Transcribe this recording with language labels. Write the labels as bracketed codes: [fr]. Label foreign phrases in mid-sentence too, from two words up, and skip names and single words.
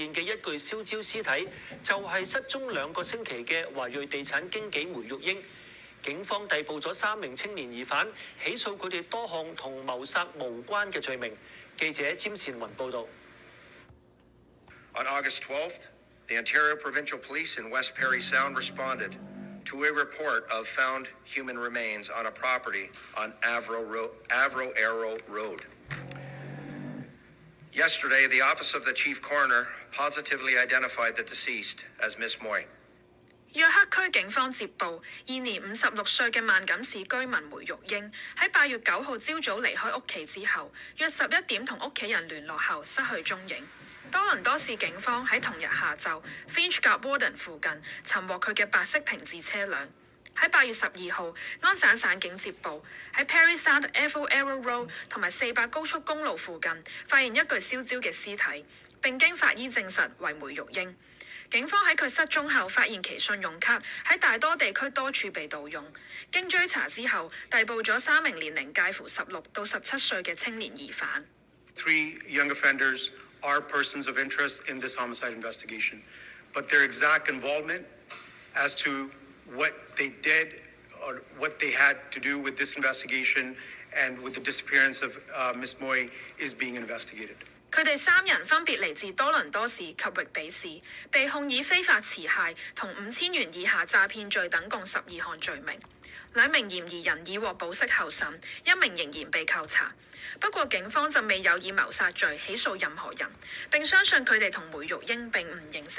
[yue] 嘅一具燒焦屍體，就係失蹤2個星期嘅華裔地產經紀梅玉英。警方逮捕咗3名青年疑犯，起訴佢哋多項同謀殺無關嘅罪名。記者詹善雲報導。 [en] On August 12th, the Ontario Provincial Police in West Parry Sound responded to a report of found human remains on a property on Avro Arrow Road. Yesterday, the Office of the Chief Coroner positively identified the deceased as Miss Moy. [yue] 約克區警方接報，現年56歲嘅萬錦市居民梅玉英喺8月9號朝早離開屋企之後，約11點同屋企人聯絡後失去蹤影。多倫多市警方喺同日下晝 Finch 及 Warden 附近尋獲佢嘅白色平治車輛。喺8月12號，安省省警接報喺 Parry Sound Avro Arrow Road 同埋400高速公路附近發現一具燒焦嘅屍體，並經法醫證實為梅玉英。警方喺佢失蹤後發現其信用卡喺大多地區多處被盜用，經追查之後逮捕咗3名年齡介乎16到17歲嘅青年疑犯。 [en] 3 young offenders are persons of interest in this homicide investigation, but their exact involvement as to what they did or what they had to do with this investigation and with the disappearance of Miss Moy is being investigated. [yue] 佢哋3人分別嚟自多倫多市及域比市，被控以非法持械同5000元以下詐騙罪等共12項罪名。2名嫌疑人已獲保釋候審，1名仍然被扣查。不過警方就未有以謀殺罪起訴任何人，並相信佢哋同梅玉英並唔認識。